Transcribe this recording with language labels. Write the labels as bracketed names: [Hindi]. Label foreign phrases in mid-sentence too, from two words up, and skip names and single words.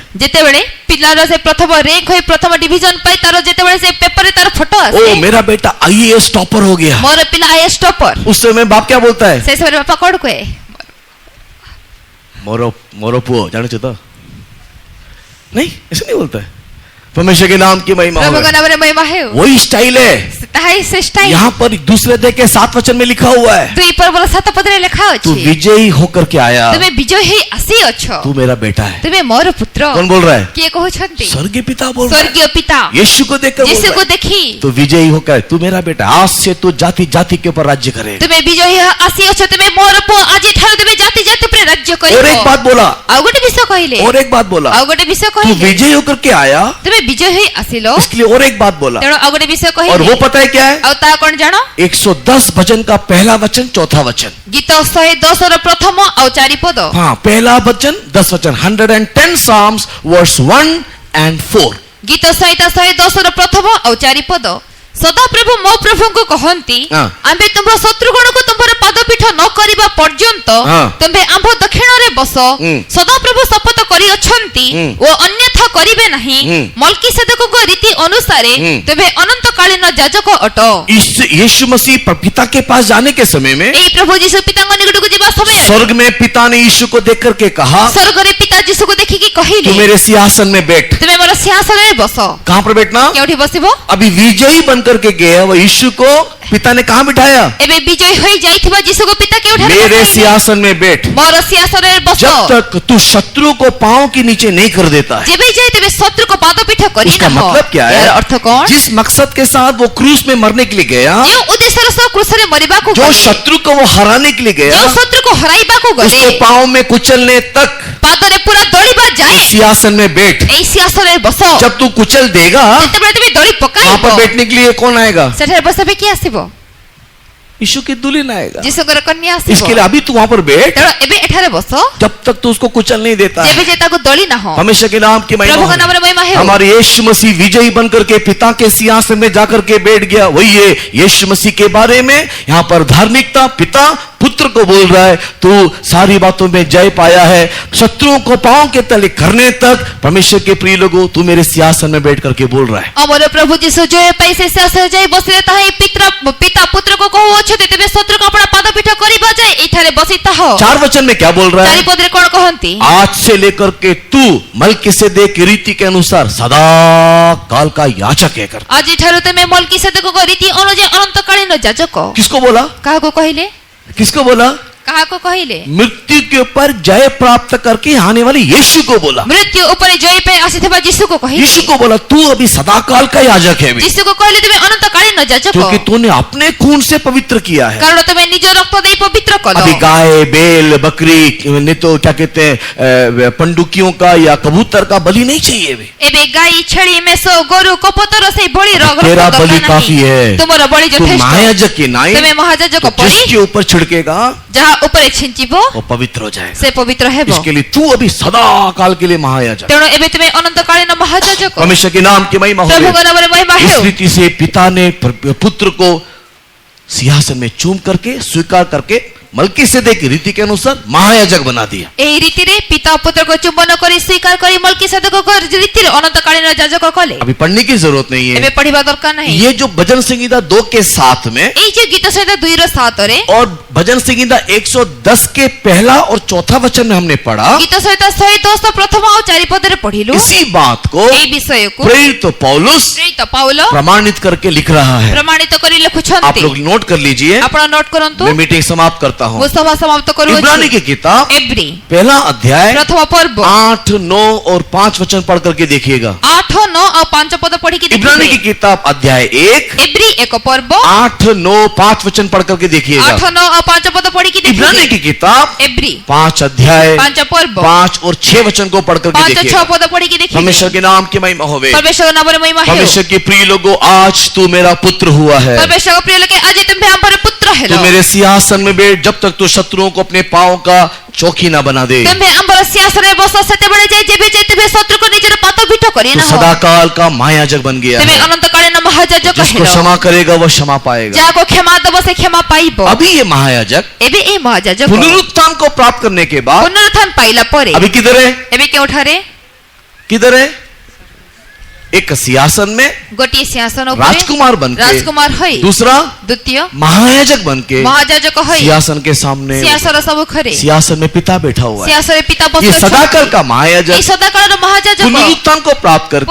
[Odia] ଯେତେବେଳେ ପିଲାର ସେ ପ୍ରଥମ ରାଙ୍କ ହୋଇ ପ୍ରଥମ ଡିଭିଜନ ପାଇ ତାର ଯେତେବେଳେ ସେ ପେପର ରେ ତାର ଫୋଟୋ ଆସେ, [Hindi] ओ मेरा बेटा [English] IAS topper [Hindi] हो गया, [Odia] ମୋର ପିଲା [English] IAS topper. [Hindi] उस समय बाप क्या बोलता है? [Odia] ସେ ସମୟ ବାପା କୋଡ କୋଏ ମୋର ମୋର ପୁଅ ଜାଣେ ତୋ [Hindi] नहीं, ऐसे नहीं बोलता है। परमेश्वर के नाम की महिमा हो। [Odia] ପ୍ରଭୁଙ୍କ ନାମରେ ମହିମା ହେଉ। [Hindi] वही स्टाइल है। [Odia] ତାହା ହିଁ ସେ ଷ୍ଟାଇଲ। [Hindi] यहाँ पर दूसरे अध्याय के 7 वचन में लिखा हुआ है, [Odia] 2 ପର୍ବର 7 ପଦରେ ଲେଖା [Hindi] तू [Odia] ଅଛି, [Hindi] विजयी होकर के आया, [Odia] ତୁମେ ବିଜୟ ହେଇ ଆସିଅଛ, [Hindi] तू मेरा बेटा है। [Odia] ତୁମେ ମୋର ପୁତ୍ର। [Hindi] कौन बोल रहा है? [Odia] କିଏ କହୁଛନ୍ତି? [Hindi] स्वर्गीय पिता बोल रहा है। [Odia] ସ୍ୱର୍ଗୀୟ ପିତା [Hindi] यीशु को देखकर बोल [Odia] ଯୀଶୁକୁ [Hindi] रहा है, [Odia] ଦେଖି [Hindi] तू विजयी होकर, तू मेरा बेटा, आज से तू जाति जाति के ऊपर राज्य करेगा। [Odia] ତୁମେ ବିଜୟ ହେଇ ଆସିଅଛ, ତୁମେ ମୋର ପୁଅ, ଆଜିଠାରୁ ତୁମେ ଜାତି ଜାତି ଉପରେ ରାଜ୍ୟ [Hindi] और एक [Odia] କରିବ। [Hindi] बात बोला, [Odia] ଆଉ ଗୋଟେ ବିଷୟ କହିଲେ, [Hindi] और एक बात बोला, [Odia] ଆଉ ଗୋଟେ ବିଷୟ [Hindi] तू [Odia] କହିଲେ, [Hindi] विजयी होकर के आया, [Odia] ତୁମେ ବିଜୟ ହେଇ ଆସିଲ, [Hindi] इसके लिए और एक बात बोला। [Odia] ତେଣୁ ଆଉ ଗୋଟେ ବିଷୟ [Hindi] और [Odia] କହିଲେ, [Hindi] वो पता है क्या है? [Odia] ଆଉ ତା କଣ ଜାଣ? [Hindi] 110 भजन का पहला वचन, चौथा वचन। [Odia] ଗୀତ 110 ର ପ୍ରଥମ ଆଉ 4 ପଦ। [Hindi] हाँ, पहला वचन 10 वचन, 110 [English] Psalms verse 1 and 4। [Odia] ଗୀତ ସଂହିତା 110 ର ପ୍ରଥମ ଆଉ 4 ପଦ। ସଦାପ୍ରଭୁ ମୋ ପ୍ରଭୁଙ୍କୁ କହନ୍ତି, ହଁ। ଆମ୍ଭେ ତୁମ୍ଭର ଶତ୍ରୁଗଣକୁ ତୁମ୍ଭର ପାଦପୀଠ ନ କରିବା ପର୍ଯ୍ୟନ୍ତ ହଁ। ତୁମ୍ଭେ ଆମ୍ଭ ଦକ୍ଷିଣରେ ବସ। ସଦାପ୍ରଭୁ ଶପଥ କରିଅଛନ୍ତି ଓ ଅନ୍ୟଥା କରିବେ ନାହିଁ। ମଲ୍କିସେଦକଙ୍କ ରୀତି ଅନୁସାରେ ତୁମ୍ଭେ ଅନନ୍ତକାଳୀନ ଯାଜକ ଅଟ। [Hindi] यीशु मसीह पिता के पास जाने के समय में [Odia] ଏହି ପ୍ରଭୁ ଯୀଶୁ ପିତାଙ୍କ ନିକଟକୁ ଯିବା ସମୟରେ [Hindi] स्वर्ग में पिता ने यीशु को देख करके कहा, [Odia] ସ୍ୱର୍ଗରେ ପିତା ଯୀଶୁକୁ ଦେଖିକି [Hindi] तू [Odia] କହିଲେ, [Hindi] मेरे सिंहासन में बैठ। [Odia] ତୁମେ ମୋର ସିଂହାସନରେ ବସ। [Hindi] कहां पर बैठना? [Odia] କେଉଁଠି ବସିବ? [Hindi] अभी विजयी बन करके गया वो यीशु को पिता ने कहां बिठाया? [Odia] ଏବେ ବିଜୟ ହୋଇ ଯାଇଥିବା ଯୀଶୁକୁ ପିତା କେଉଁଠାରେ [Hindi] मेरे [Odia] ବସାଇଲେ? [Hindi] सिंहासन में बैठ। [Odia] ମୋର ସିଂହାସନରେ ବସ। [Hindi] जब तक तू शत्रु को पांव के नीचे नहीं कर देता है। [Odia] ଯେବେ ଯାଏ ତେବେ ଶତ୍ରୁକୁ ପାଦପୀଠ କରି [Hindi] उसका [Odia] ନାହ। [Hindi] मतलब क्या [Odia] ଏହାର [Hindi] है? [Odia] ଅର୍ଥ କଣ? [Hindi] जिस मकसद के साथ वो क्रूस में मरने के लिए गया, [Odia] ଯେଉଁ उद्देश्ୟର ସହ କ୍ରୁଶରେ ମରିବାକୁ [Hindi] जो [Odia] ଗଲେ, [Hindi] शत्रु को वो हराने के लिए गया, [Odia] ଯେଉଁ ଶତ୍ରୁକୁ ହରାଇବାକୁ ଗଲେ, [Hindi] उसको पांव में कुचलने तक [Odia] ପାଦରେ ପୁରା ଦଳିବା ଯାଏ [Hindi] सिंहासन में बैठ। [Odia] ଏହି ସିଂହାସନରେ ବସ। [Hindi] जब तू कुचल देगा, [Odia] ଯେତେବେଳେ ତୁମେ ଦଳି [Hindi] वहां [Odia] ପକାଇବ, [Hindi] पर बैठने के लिए कौन आएगा? [Odia] ସେଠାରେ ବସିବା ପାଇଁ କିଏ ଆସିବ? [Hindi] यीशु की दुल्हन आएगा। [Odia] ଯୀଶୁଙ୍କର କନ୍ୟା [Hindi] इसके [Odia] ଆସିବ। [Hindi] लिए अभी तू वहां पर बैठ, [Odia] ତେଣୁ ଏବେ ଏଠାରେ ବସ, [Hindi] जब तक तू उसको कुचल नहीं देता [Odia] ଯେବେ [Hindi] है। [Odia] ଯାଏ ତାକୁ ଦଳି ନାହ। [Hindi] परमेश्वर के नाम की महिमा [Odia] ପ୍ରଭୁଙ୍କ [Hindi] हो। [Odia] ନାମରେ ମହିମା ହେଉ। [Hindi] हमारे यीशु मसीह विजयी बनकर के पिता के सिंहासन में जाकर के बैठ गया। वही है यीशु मसीह के बारे में यहाँ पर धार्मिकता पिता पुत्र को बोल रहा है, तू सारी बातों में जय पाया है, शत्रुओं को पांव के तले करने तक। परमेश्वर के प्रिय लोगों, तू मेरे सिंहासन में बैठ करके बोल रहा है। [Odia] ଆମର ପ୍ରଭୁ ଯୀଶୁ ଜୟ ପାଇ ସେ ସିଂହାସନରେ ଯାଇ ବସିଲେ, ତାହା ହିଁ ପିତା ପୁତ୍ରକୁ କହୁଅଛନ୍ତି, ତେବେ ଶତ୍ରୁକୁ ଆପଣ ପାଦପୀଠ କରିବା ଯାଏ ଏଠାରେ ବସି ତାହ। [Hindi] 4 वचन में क्या बोल रहा है? [Odia] 4 ପଦରେ କଣ କହନ୍ତି? [Hindi] आज से लेकर के तू मल्कीसेदेक की रीति के अनुसार सदा काल का याचक है कर। [Odia] ଆଜିଠାରୁ ତୁମେ ମଲ୍କିସେଦକଙ୍କ ରୀତି ଅନୁଯାୟୀ ଅନନ୍ତକାଳୀନ ଯାଜକ। [Hindi] किसको बोला? [Odia] କାହାକୁ କହିଲେ? [Hindi] किसको बोला? [Odia] କାହାକୁ କହିଲେ? [Hindi] मृत्यु के ऊपर जय प्राप्त करके आने वाले यीशु को बोला। [Odia] ମୃତ୍ୟୁ ଉପରେ ଜୟ ପାଇଁ ଆସିଥିବା ଯୀଶୁକୁ କହିଲେ। [Hindi] यीशु को बोला, तू अभी सदा काल का याजक है अभी। [Odia] ଯୀଶୁକୁ କହିଲେ ତୁମେ ଅନନ୍ତକାଳୀନ ଯାଜକ, [Hindi] क्योंकि तूने अपने खून से पवित्र किया है। [Odia] କାରଣ ତୁମେ ନିଜ ରକ୍ତ ଦେଇ ପବିତ୍ର କଲ। [Hindi] अभी गाय बेल बकरी नहीं तो क्या कहते हैं पंडुकियों का या कबूतर का बलि नहीं चाहिए अभी। [Odia] ଏବେ ଗାଈ ଛେଳି ମେଷ ଗୋରୁ କପୋତର ସେଇ ବଳି [Hindi] तेरा बलि काफी है। [Odia] ତୁମର ବଳି [Hindi] तू [Odia] ଯଥେଷ୍ଟ। [Hindi] महायाजक के नाई [Odia] ତୁମେ ମହାଯାଜକ ପରି [Hindi] जिसके ऊपर छिड़केगा [Odia] ଯାହା ଉପରେ ଛିଞ୍ଚିବ [Hindi] वो पवित्र हो जाएगा। [Odia] ସେ ପବିତ୍ର ହେବ। [Hindi] इसके लिए तू अभी सदा काल के लिए महायाजक। [Odia] ତେଣୁ ଏବେ ତୁମେ ଅନନ୍ତକାଳୀନ ମହାଯାଜକ। [Hindi] परमेश्वर के नाम की महिमा हो। [Odia] ପ୍ରଭୁଙ୍କ ନାମରେ ମହିମା [Hindi] इस [Odia] ହେଉ। [Hindi] रीति से पिता ने पुत्र को सिंहासन में चूम करके स्वीकार करके मल्कीसेदेक की रीति के अनुसार महायाजक बना दिया। [Odia] ଏହି ରୀତିରେ ପିତା ପୁତ୍ରକୁ ଚୁମ୍ବନ କରି ସ୍ୱୀକାର କରି ମଲ୍କିସେଦକଙ୍କ ରୀତିରେ ଅନନ୍ତକାଳୀନ ଯାଜକ କଲେ। [Hindi] अभी पढ़ने की जरूरत नहीं [Odia] ଏବେ [Hindi] है। [Odia] ପଢିବା ଦରକାର ନାହିଁ। [Hindi] ये जो भजन संहिता 2 के 7 में [Odia] ଏଇ ଯେ ଗୀତ ସଂହିତା 2 ର 7 ରେ [Hindi] और भजन संहिता 110 के पहला और चौथा वचन में हमने पढ़ा, [Odia] ଗୀତ ସଂହିତା 110 ପ୍ରଥମ ଆଉ 4 ପଦରେ ପଢିଲୁ। [Hindi] इसी बात को [Odia] ଏହି ବିଷୟକୁ [Hindi] प्रेरित पौलुस [Odia] ପ୍ରେରିତ ପାଉଲ [Hindi] प्रमाणित करके लिख रहा है। [Odia] ପ୍ରମାଣିତ କରି [Hindi] आप [Odia] ଲେଖୁଛନ୍ତି। [Hindi] लोग नोट कर लीजिए, [Odia] ଆପଣ ନୋଟ କରନ୍ତୁ। [Hindi] मैं मीटिंग समाप्त करता हूँ। [Odia] ମୁଁ ସଭା ସମାପ୍ତ [Hindi] इब्रानी [Odia] କରୁଅଛି। [Hindi] की किताब [Odia] ଏବ୍ରି [Hindi] पहला अध्याय [Odia] ପ୍ରଥମ ପର୍ବ [Hindi] 8, 9 और 5 वचन पढ़ करके देखिएगा। [Odia] 8, 9 ଆଉ 5 ପଦ ପଢିକି [Hindi] इब्रानी की [Odia] ଦେଖିବେ। [Hindi] किताब अध्याय 1, [Odia] ଏବ୍ରି 1 ପର୍ବ [Hindi] 8, 9, 5 वचन पढ़ करके देखिएगा। [Odia] 8, 9 ଆଉ 5 ପଦ ପଢିକି [Hindi] इब्रानी [Odia] ଦେଖିବେ। [Hindi] की किताब [Odia] ଏବ୍ରି [Hindi] 5 अध्याय [Odia] 5 ପର୍ବ [Hindi] 5 और 6 वचन को पढ़ करके [Odia] 5, 6 [Hindi] देखिएगा। [Odia] ପଦ ପଢିକି ଦେଖିବେ। [Hindi] परमेश्वर के नाम की महिमा होवे। [Odia] परमेश्वर नामରେ महिमा ହେଉ। [Hindi] परमेश्वर के प्रिय लोगों, आज तू मेरा पुत्र हुआ है। [Odia] ପରମେଶ୍ୱର ପ୍ରିୟ ଲୋକେ ଆଜି ତୁମେ ଆମର ପୁତ୍ର ହେଲ। [Hindi] तू मेरे सिंहासन में बैठ, जब तक तू शत्रुओं को अपने पांव का चौकी ना बना दे। [Odia] ତୁମେ ଆମର ସିଂହାସନରେ ବସ ସେତେବେଳେ ଯାଏ ଯେବେ ଯାଏ ତୁମେ ଶତ୍ରୁକୁ ନିଜର ପାଦପୀଠ କରି [Hindi] तू [Odia] ନାହ। [Hindi] सदा काल का महायाजक बन गया [Odia] ତୁମେ [Hindi] है। [Odia] ଅନନ୍ତକାଳୀନ ମହାଯାଜକ [Hindi] जिसको [Odia] ହେଲ। [Hindi] क्षमा करेगा वो क्षमा पाएगा। [Odia] ଯାହାକୁ କ୍ଷମା ଦେବ ସେ କ୍ଷମା ପାଇବ। [Hindi] अभी ये महायाजक [Odia] ଏବେ ଏହି ମହାଯାଜକ [Hindi] पुनरुत्थान को प्राप्त करने के बाद [Odia] ପୁନରୁତ୍ଥାନ ପାଇଲା ପରେ [Hindi] अभी किधर है? [Odia] ଏବେ କେଉଁଠାରେ? [Hindi] किधर है? एक सिंहासन में [Odia] ଗୋଟେ ସିଂହାସନ [Hindi] राजकुमार बनके, [Odia] ରାଜକୁମାର ହୋଇ [Hindi] दूसरा [Odia] द्वितीय [Hindi] महायाजक बनके [Odia] ମହାଯାଜକ ହୋଇ [Hindi] सिंहासन के सामने, [Odia] ସିଂହାସନ ସମ୍ମୁଖରେ [Hindi] सिंहासन में पिता बैठा हुआ है। [Odia] ସିଂହାସନ ପିତା [Hindi] ये [Odia] बसुछन्ति। [Hindi] सदाकाल का महायाजक [Odia] ଏ ସଦାକାଳ ମହାଯାଜକ [Hindi] पुनरुत्थान को प्राप्त करके